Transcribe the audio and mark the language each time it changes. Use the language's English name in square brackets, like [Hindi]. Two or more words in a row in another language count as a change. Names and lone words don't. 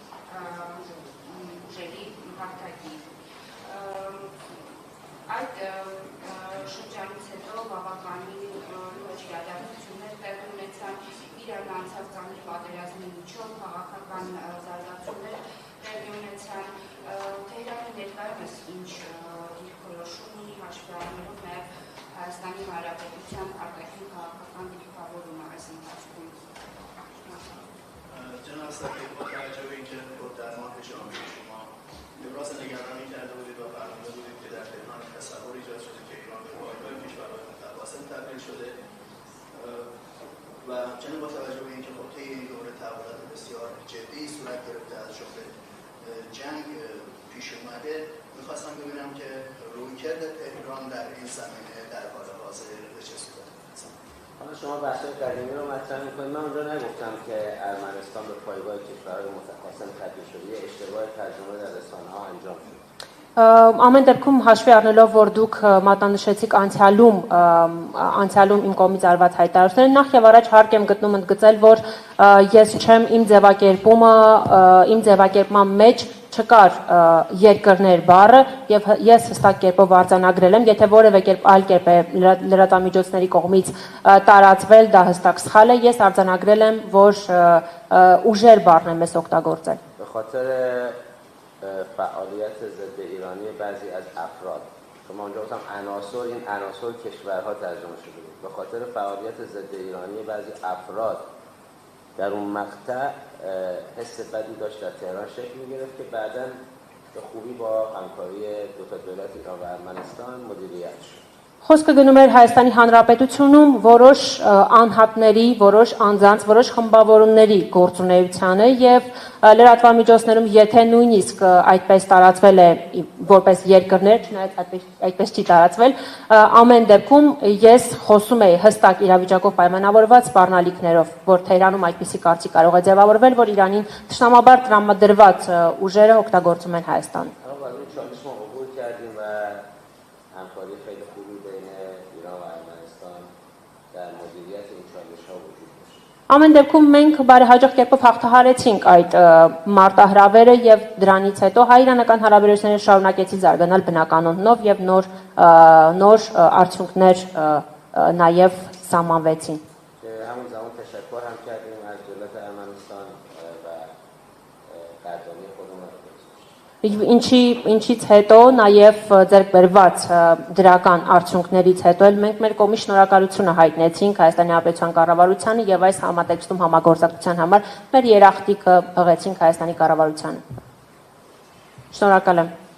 [Armenian] ուժերի հարթակի։ Այդ շրջանից հետո բավականին լուրջ իրադարձություններ տեղի ունեցան, Իրանը անցավ ծանր պատերազմի միջով, քաղաքական զարգացումներ տեղի ունեցան, Թեհրանը ներկայումս ինչ դիրքորոշում ունի հաշվի առնելով նաև Հայաստանի Հանրապետության արտաքին քաղաքական դիրքավորումը այս ընթացքում։ [Persian] جناب صدیق با توجه به اینکه در ماه ژانویه شما ابراز نگرانی کرده بودید و فرموده بودید که در تهران تصور ایجاد شده که ایران به پایگاه کشورهای متواصل تبدیل شده و همچنین با توجه به اینکه خب طی این دوره تحولات بسیار جدی صورت گرفته از جمله جنگ پیش اومده میخواستم ببینم که رویکرد تهران در این زمینه در حال حاضر به چه صورت هست. حالا شما بحث قدیمی رو مطرح می‌کنید. من اونجا نگفتم که ارمنستان به پایگاه کشورهای متخاصم تبدیل شده. یه اشتباه ترجمه در رسانه‌ها انجام شد. [Armenian] Ամեն դեպքում հաշվի առնելով, որ դուք մատնանշեցիք անցյալում իմ կողմից արված հայտարարությունները, նախ եւ առաջ հարկ եմ գտնում ընդգծել, որ ես չեմ իմ ձևակերպման մեջ չկար երկրներ բառը եւ ես հստակ կերպով արձանագրել եմ, եթե որևէ կերպ այլ կերպ է լրատվամիջոցների կողմից տարածվել, դա հստակ սխալ է, ես արձանագրել եմ, որ ուժեր բառն է մեզ օգտագործել։ [Persian] به خاطر فعالیت ضد ایرانی بعضی از افراد شما اونجا گفتم عناصر این عناصر کشورها ترجمه شده بود به خاطر فعالیت ضد ایرانی بعضی افراد در اون مقطع حس بدی داشت در تهران شکل می‌گرفت که بعداً به خوبی با همکاری دو تا دولت ایران و ارمنستان مدیریت شد. [Armenian] Խոսքը գնում էր Հայաստանի Հանրապետությունում որոշ անհատների, որոշ անձանց, որոշ խմբավորումների գործունեությանը եւ լրատվամիջոցներում, եթե նույնիսկ այդպես տարածվել է որպես երկրներ, չնայած այդպես չի տարածվել, ամեն դեպքում ես խոսում եի հստակ իրավիճակով պայմանավորված սպառնալիքներով, որ Թեհրանում այդպիսի կարծիք կարող է ձևավորվել, որ Իրանին թշնամաբար տրամադրված ուժերը օգտագործում են Հայաստանը։ [Persian] همکاری خیلی خوبی بین ایران و ارمنستان در مدیریت این چالش‌ها وجود داشت. [Armenian] Ամեն դեպքում մենք բարեհաջող կերպով հաղթահարեցինք այդ մարտահրավերը եւ դրանից հետո հայ-իրանական հարաբերությունները շարունակեցին զարգանալ բնականոնով եւ նոր արդյունքներ նաեւ սահմանվեցին։ [Persian] همون زمان تشکر هم کردیم از دولت ارمنستان و قدردانی خودمون [Armenian] Ինչից հետո նաև ձեռք բերված դրական արդյունքներից հետո էլ մենք մեր կողմից շնորհակալությունը հայտնեցինք Հայաստանի Հանրապետության կառավարությանը եւ այս համատեքստում համագործակցության համար մեր երախտիկը հղեցինք Հայաստանի կառավարությանը։ Շնորհակալ եմ։